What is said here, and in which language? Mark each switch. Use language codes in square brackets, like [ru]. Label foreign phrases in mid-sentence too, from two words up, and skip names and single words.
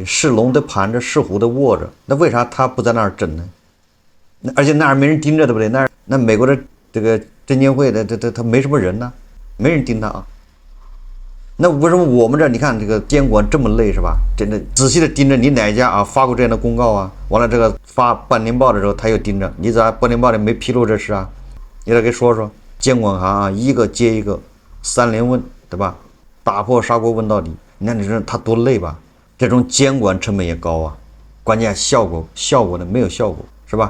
[zh] 是龙的盘着，是虎的卧着，那为啥他不在那兒整呢？而且那兒沒人盯着，对不對？那美國的這個證監會的他沒什麼人呢，沒人盯他啊。那為什麼我們這你看這個監管這麼累，是吧？真的仔細的盯着你哪家啊發過這樣的公告啊？完了這個發半年報的時候他又盯着你，咋半年報裡沒披露這事啊？你再給說說，監管行啊一個接一個三連問，對吧？打破砂鍋問到底。你看你說他多累吧？這種監管成本也高啊，關鍵效果呢沒有效果，是吧？